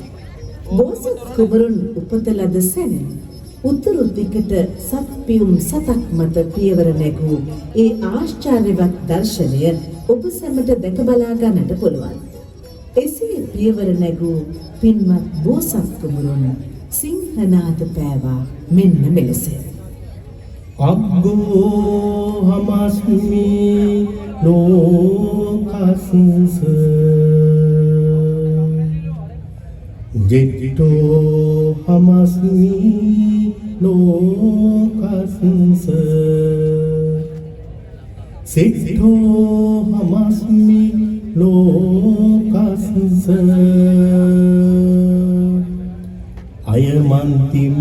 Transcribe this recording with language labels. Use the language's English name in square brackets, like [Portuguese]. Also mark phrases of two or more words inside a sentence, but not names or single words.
[Sinhala] බෝසත් කුමරුන් උපත ලද සැන උතුරු දිගට සත්පියුම් සතක් මත පියවර නැගූ ඒ ආශ්චර්යවත් දර්ශනය ඔබ සැමට දැක බලා ගන්නට පුළුවන්. එසේ පියවර නැගූ පින්වත් බෝසත් කුමරුන් සිංහනාද පෑවා මෙන්න මෙලෙස. [Pali] අග්ගෝ හමස්මි ලෝකස්ස ජෙට්ටෝ හමස්මි ලෝකස්ස සිට්ඨෝ හමස්මි ලෝකස්ස අයමන්ති